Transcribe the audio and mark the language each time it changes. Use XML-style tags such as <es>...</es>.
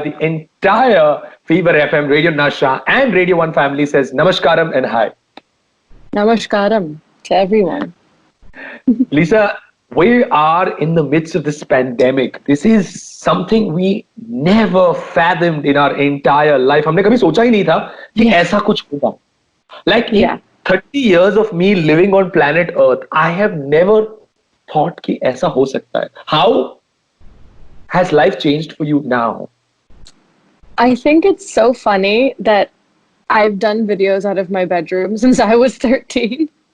<en>The entire Fever FM, Radio Nasha, and Radio 1 family says namaskaram and hi. Namaskaram to everyone. Lisa, we are in the midst of this pandemic. This is something we never fathomed in our entire life.</en> <hi>हमने कभी सोचा ही नहीं था कि ऐसा कुछ होगा.</hi> <en>Like 30 years of me living on planet Earth, I have never thought</en> <hi>कि ऐसा हो सकता है.</hi> <en>How has life changed for you now? I think it's so funny that I've done videos out of my bedroom since I was 13.</en>